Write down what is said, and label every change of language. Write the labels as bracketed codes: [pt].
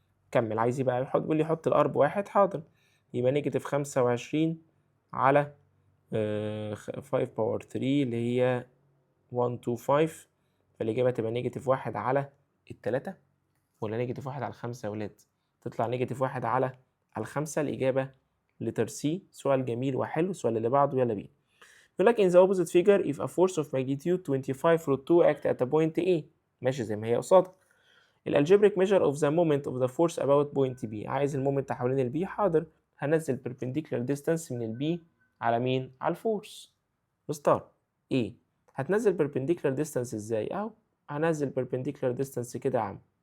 [ar] كمل، عايز ايه بقى؟ بيقول لي حط الار بواحد، حاضر، يبقى نيجاتيف 25 على 5 باور 3 اللي هي 125، فالإجابة تبقى نيجاتيف 1 على التلاتة ولا نيجاتيف 1 على الخمسة يا ولاد؟ تطلع نيجاتيف 1 على الخمسة. الإجابة لتر سي. سؤال جميل وحلو. السؤال اللي بعده يلا بينا. يقول لك [en] in the opposite figure if a force of magnitude 25 root 2 act at a point A، [ar] ماشي زي ما هي قصادك. الالجبريك [en] measure of the moment of the force about point B، [ar] عايز المومنت حوالين البي، حاضر، هنزل perpendicular distance من البي على مين؟ على الفورس مستار ايه. هتنزل perpendicular distance ازاي؟ اهو هنزل perpendicular distance كده يا عم.